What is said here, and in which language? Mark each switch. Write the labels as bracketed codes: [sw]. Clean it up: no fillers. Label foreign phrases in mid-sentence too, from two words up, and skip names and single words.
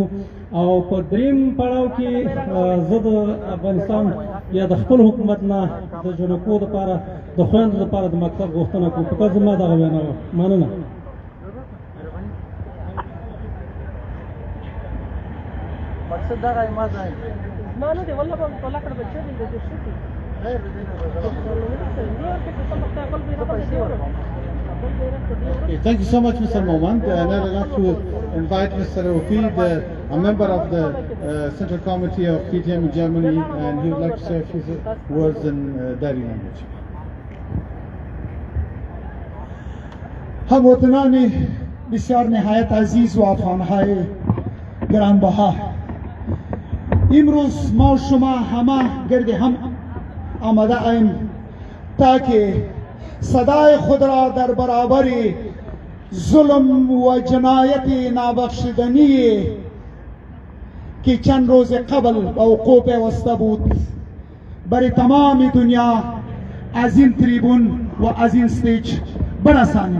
[ps] او په دریم پړاو کې زه د افغانستان یا د خپل حکومت نه د جنکو دپاره د خویندو دپاره د مکتب غوښتنه کوم. فقط زما دغه وینا وه. مننه. مقصد دغه ما ځای ما نه دی والله به په لکړه بچی دی د شتي [en] Thank you so much, Mr. Moman. And I'd like to invite Mr. Wafid, a member of the Central Committee of PTM in Germany, and he would like to say a few words in Dari language. [fa] هم وطنان بسیار نهایت عزیز و افغانهای گرانبها، امروز ما شما همه گرد هم آمده ایم تا که صدای خود را در برابر ظلم و جنایت نابخشودنی که چند روز قبل به وقوع پیوسته بود بر تمام دنیا از این تریبون و از این استیج برسانیم.